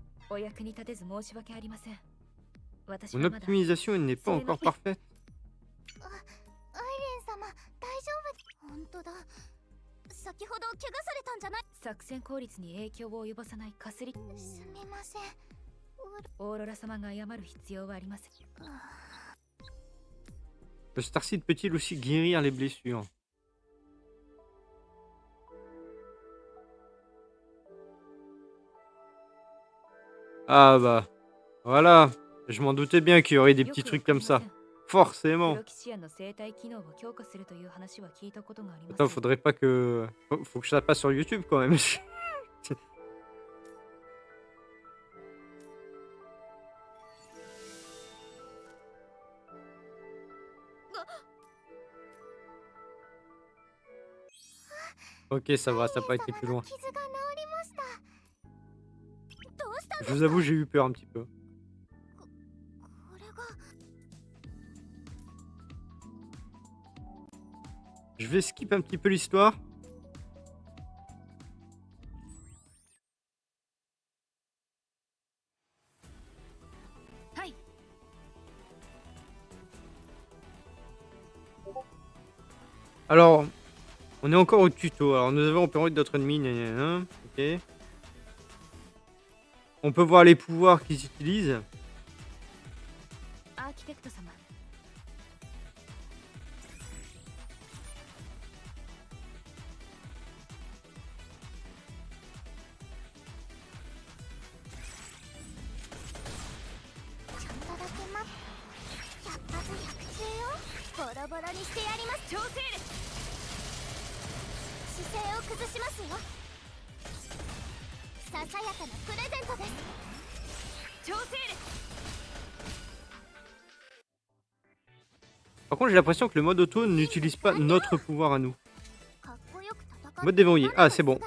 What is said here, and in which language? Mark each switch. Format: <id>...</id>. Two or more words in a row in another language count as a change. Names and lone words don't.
<ja>お役に立てず申し訳ありません。私</ja> <fr>Mon</fr> <ja>はまだ</ja> <fr>optimisation elle n'est pas encore parfaite.</fr> <ja>アイレン様大丈夫。本当だ。先ほど怪我されたんじゃない？作戦効率に影響を及ぼさないかすり。すみません。オーロラ様が謝る必要はありません。</ja> <fr>Le Starseed peut-il aussi guérir les blessures? Ah bah, voilà. Je m'en doutais bien qu'il y aurait des petits trucs comme ça. Forcément.</fr> <ja>プロキシアンの生体機能を強化するという話は聞いたことがあります。</ja> <fr>Attends, faudrait pas que... Faut que je la passe sur YouTube quand même. Ok, ça va, ça n'a pas été plus loin.</fr> <ja>傷が治りました。どうしたん</ja> <fr>Je vous avoue, j'ai eu peur un petit peu.</fr> <ja>これが</ja> <fr>Je vais skip un petit peu l'histoire. Hi. Alors, on est encore au tuto. Alors, nous avons opéré d'autres ennemis. Ok. On peut voir les pouvoirs qu'ils utilisent.</fr> <ja>アーキテクト様。ちょっとだけ待って。100発100中よ。ボロボロにしてやります。調整力。姿勢を崩しますよ。ささやかなプレゼントです。調整力。</ja> <fr>Par contre, j'ai l'impression que le mode auto n'utilise pas notre pouvoir à nous.</fr> <ja>かっこよく戦って</ja> <fr>Mode déverrouillé. Ah, c'est bon.</fr>